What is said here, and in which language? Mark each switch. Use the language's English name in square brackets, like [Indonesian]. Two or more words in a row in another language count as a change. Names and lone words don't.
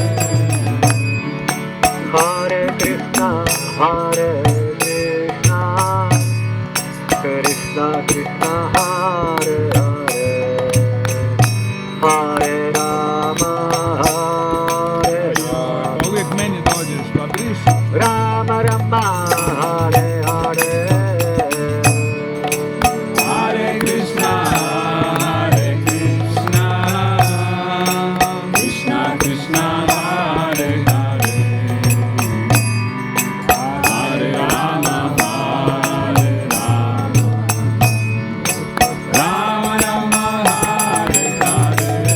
[Sanskrit] Hare Krishna Hare Krishna Krishna Krishna Hare Hare Hare Rama Hare Rama [Croatian] Uvijek meni dođeš pa briši. [Sanskrit] Rama Rama Hare Hare Hare Krishna, Krishna Krishna, Hare Hare, Hare Rama, Rama Rama, Hare Hare.